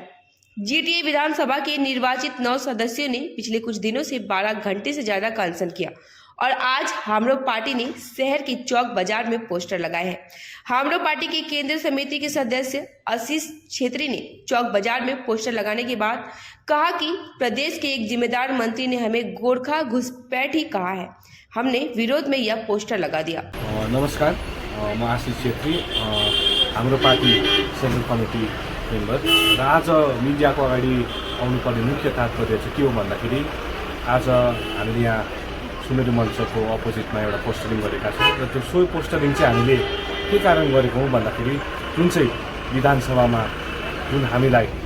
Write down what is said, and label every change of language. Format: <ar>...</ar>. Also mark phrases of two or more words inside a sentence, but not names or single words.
<hi>जीटीए विधानसभा के निर्वाचित 9 सदस्यों ने पिछले कुछ दिनों से 12 घंटे से ज्यादा का अनशन किया और आज हाम्रो पार्टी ने शहर के चौक बाजार में पोस्टर लगाए हैं। हाम्रो पार्टी के केंद्रीय समिति के सदस्य आशीष छेत्री ने चौक बाजार में पोस्टर लगाने के बाद कहा कि प्रदेश के एक जिम्मेदार मंत्री ने हमें गोरखा घुसपैठी कहा है। हमने विरोध में यह पोस्टर लगा दिया।</hi> <ne>नमस्कार, म आशीष छेत्री, हाम्रो पार्टी</ne> <en>central committee member</en> <ne>र आज मिडियाको अगाडि आउनुपर्ने मुख्य तात्पर्य चाहिँ के हो भन्दाखेरि आज हामीले यहाँ सुनेरी मञ्चको अपोजिटमा एउटा पोस्टरिङ गरेका छौँ र त्यो सोही पोस्टरिङ चाहिँ हामीले के कारण गरेको हौँ भन्दाखेरि जुन चाहिँ विधानसभामा जुन हामीलाई</ne>